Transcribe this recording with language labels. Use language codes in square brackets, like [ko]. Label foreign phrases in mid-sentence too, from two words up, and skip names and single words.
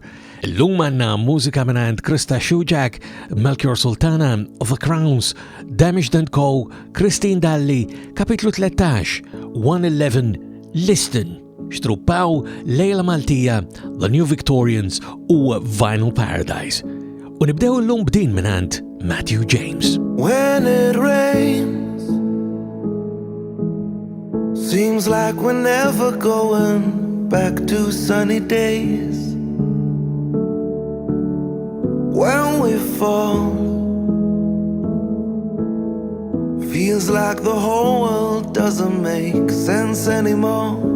[mt] Illum għandna mużika minn Krista S, Melchior Sultana, The Crowns, Damaged & Co, Dalli, Kapitlu Tlettax, 111, Liston, Xtruppaw, Lejla Maltija, The New Victorians u Vinyl Paradise. U nibdew illum b'din minn Matthew James. [en] When it rains, seems like we're never going back to sunny days. When we fall, feels like the whole world doesn't make sense anymore.